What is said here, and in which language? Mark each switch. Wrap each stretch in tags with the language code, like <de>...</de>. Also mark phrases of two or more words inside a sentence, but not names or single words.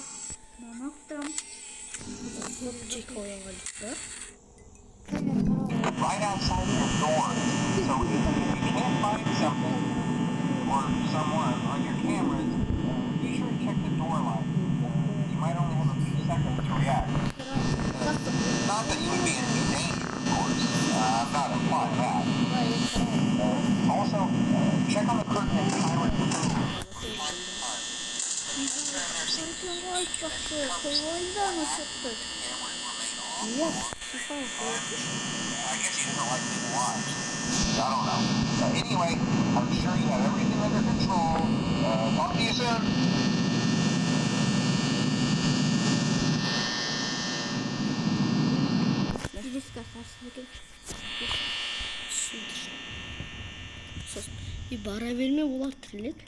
<kk>Мамақтым. Чек ойынға да.</kk> <en>Right outside your door. So if you can't find something or someone on your cameras, be sure to check the door light. You might only have a few seconds to react. Not that you would be in any danger, of course. I'm not implying that. Also, check on the curtain and pirate room. Yes. I guess he doesn't like being watched. I don't know. Anyway, I'm sure you have everything under control. Talk to you soon.</en> <kk>И бара берме олар тірілетті.</kk>